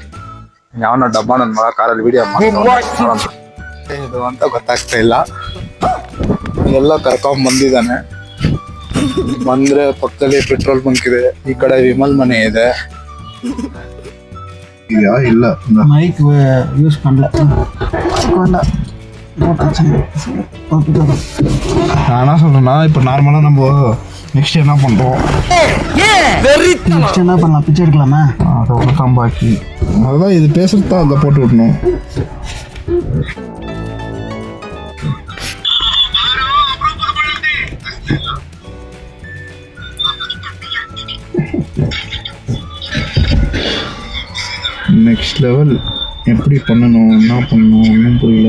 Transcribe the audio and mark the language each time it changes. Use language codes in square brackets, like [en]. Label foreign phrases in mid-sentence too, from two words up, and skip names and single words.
[kn] ಯಾವನ ಡಬ್ಬ ನನ್ ಮಗ ಕಾರಲ್ಲಿ ವಿಡಿಯೋ ಇದು ಅಂತ ಗೊತ್ತಾಗ್ತಾ ಇಲ್ಲ. ಎಲ್ಲ ಕರ್ಕೊಂಡ್ ಬಂದಿದ್ದಾನೆ. ಬಂದ್ರೆ ಪಕ್ಕದಲ್ಲಿ ಪೆಟ್ರೋಲ್ ಬಂಕ್ ಇದೆ, ಈ ಕಡೆ ವಿಮಲ್ ಮನೆ ಇದೆ. ಇಲ್ಲ [en] mic use [ta] பண்ணல. நான் என்ன சொல்றேன்னா, இப்போ நார்மலா நம்ம நெக்ஸ்ட் என்ன பண்றோம், நெக்ஸ்ட் என்ன பண்ணலாம், பிச்சை எடுக்கலாமா? அதோட தான் பாக்கி. அதுதான் இது பேசுறது தான் அதில் போட்டு விடணும். [en] next level [ta] எப்படி பண்ணணும், என்ன பண்ணணும் ஒன்றும் புரியல.